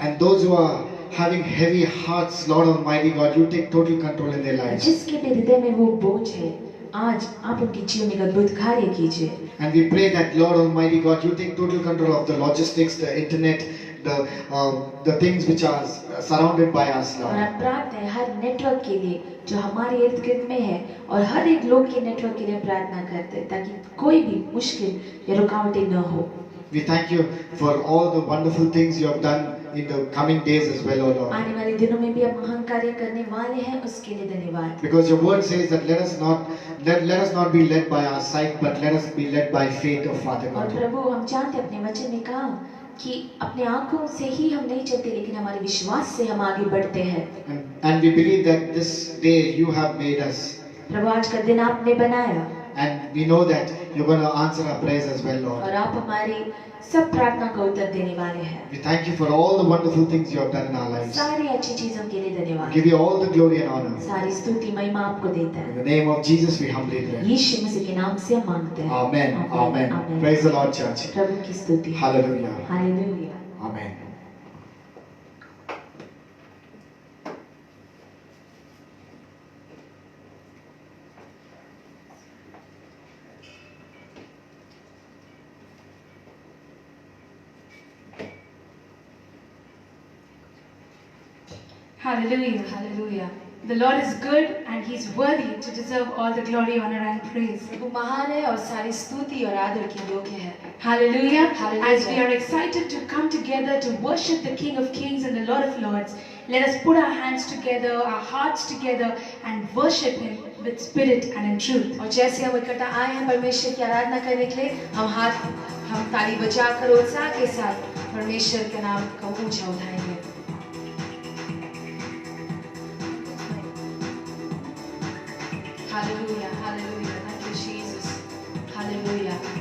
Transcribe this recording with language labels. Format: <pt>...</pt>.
<en>And those who are having heavy hearts, Lord Almighty God, you take total control in their lives.</en> <hi>जिसके भी हृदय में वो बोझ है आज आप उनके जीवन में अद्भुत कार्य कीजिए।</hi> <en>And we pray that Lord Almighty God, you take total control of the logistics, the internet, the things which are surrounded by us,</en> <hi>और</hi> <en>Lord.</en> <hi>हम प्रार्थना है हर नेटवर्क के लिए जो हमारे इर्द गिर्द में है और हर एक लोग के नेटवर्क के लिए प्रार्थना करते हैं ताकि कोई भी मुश्किल या रुकावटें न हो।</hi> <en>We thank you for all the wonderful things you have done in the coming days as well, O Lord.</en> <hi>आने वाले दिनों में भी आप महान कार्य करने वाले हैं, उसके लिए धन्यवाद।</hi> <en>Because your word says that let us not be led by our sight, but let us be led by faith, O Father</en> <hi>और</hi> <en>God.</en> <hi>प्रभु हम जानते हैं अपने वचन में कहा कि अपने आंखों से ही हम नहीं चलते लेकिन हमारे विश्वास से हम आगे बढ़ते हैं।</hi> <en>And we believe that this day you have made us.</en> <hi>प्रभु आज का दिन आपने बनाया</hi> <en>And we know that you're going to answer our prayers as well, Lord.</en> <hi>और आप हमारी सब प्रार्थना का उत्तर देने वाले हैं।</hi> <en>We thank you for all the wonderful things you have done in our lives.</en> <hi>सारी अच्छी चीजों के लिए धन्यवाद।</hi> <en>give you all the glory and honor.</en> <hi>सारी स्तुति महिमा आपको देता</hi> <en>In</en> <hi>है।</hi> <en>the name of Jesus we humbly pray.</en> <hi>यीशु मसीह के नाम से हम मांगते हैं।</hi> <en>Amen. Amen. Praise the Lord, church.</en> <hi>प्रभु की स्तुति।</hi> <en>Hallelujah.</en> <hi>Hallelujah.</hi> <en>Amen. Hallelujah, hallelujah. The Lord is good and He's worthy to deserve all the glory, honor and praise.</en> <hi>प्रभु महान है और सारी स्तुति और आदर के योग्य है।</hi> <en>Hallelujah. Hallelujah. As we are excited to come together to worship the King of Kings and the Lord of Lords, let us put our hands together, our hearts together and worship Him with spirit and in truth.</en> <hi>और जैसे हम इकट्ठा आए हैं परमेश्वर की आराधना करने के लिए, हम ताली बजाकर उत्साह के साथ परमेश्वर के नाम को ऊंचा उठाएंगे।</hi> <en>Hallelujah, hallelujah. Thank you, Jesus. Hallelujah.</en>